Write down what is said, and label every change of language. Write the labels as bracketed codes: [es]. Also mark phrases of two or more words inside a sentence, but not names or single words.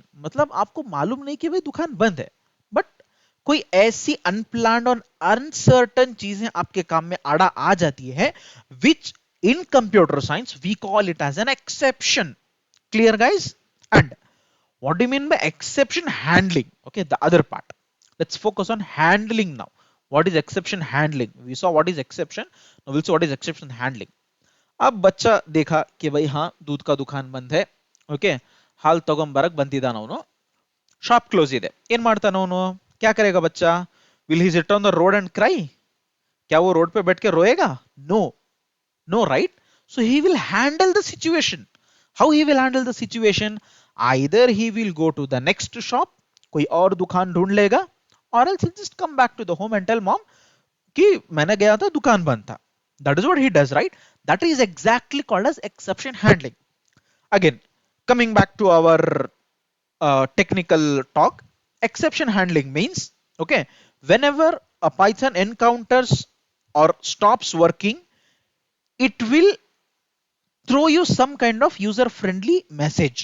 [hi] मतलब आपको मालूम नहीं कि भाई दुकान बंद है, बट कोई ऐसी अनप्लान्ड और अनसर्टन चीजें आपके काम में आड़ा आ जाती है, [en] which in computer science we call it as an exception. clear guys? and what do you mean by exception handling? okay, the other part. let's focus on handling now. what is exception handling? we saw what is exception, now will see what is exception handling. [hi] अब बच्चा देखा कि भाई हाँ दूध का दुकान बंद है. [kn] ಓಕೆ, ಹಾಲು ತಗೊಂಬರಕ್ ಬಂದಿದ್ದಾನ ಅವನು. [en] shop close [kn] ಇದೆ. ಏನ್ ಮಾಡ್ತಾನ ಅವನು? [hi] क्या करेगा बच्चा? [en] will he sit on the road and cry? [hi] क्या वो रोड पे बैठ के रोएगा? [en] no, no, right? so he will handle the situation. how he will handle the situation? either he will go to the next shop, [hi] कोई और दुकान ढूंढ लेगा, और [en] else just come back to the home and tell mom [hi] कि मैंने गया था, दुकान बंद था. [en] that is what he does, right? that is exactly called as exception handling. Again, coming back to our technical talk, exception handling means, okay, whenever a Python encounters or stops working, it will throw you some kind of user-friendly message.